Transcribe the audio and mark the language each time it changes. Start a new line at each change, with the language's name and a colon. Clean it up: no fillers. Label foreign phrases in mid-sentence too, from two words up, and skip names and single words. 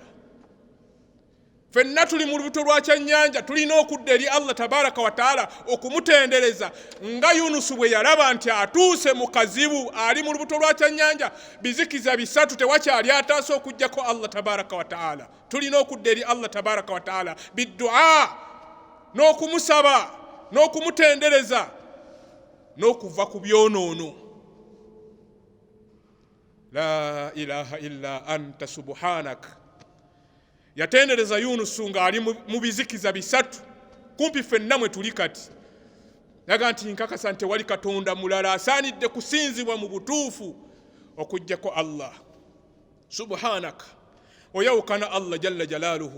Ganda: Ffenna tuli mu lubuto lwa kyennyanja, tulina okudda eri Allah
Arabic: تبارك وتعالى
Ganda: okumutendereza nga Yunus bwe yalaba nti atuuse mu kazibu, ali mu lubuto lwa kyennyanja, bizikiza 3 tewakyali ataase okuggyako Allah
Arabic: تبارك وتعالى.
Ganda: Tulina okudda eri Allah
Arabic: تبارك وتعالى
Ganda: biddua, n'okumusaba n'okumutendereza n'okuva ku byonoono.
Arabic: لا إله إلا أنت سبحانك.
Ganda: Yatendereza Yunus ng'ali mu bizikiza 3, kumpi ffenna mwe tuli kati. Yaga nti nkakasa nti wali katonda mulala asaanidde kusinzibwa mu butuufu okuggyako Allah. Subhanaka, oyawukana Allah
Arabic: جل جلاله.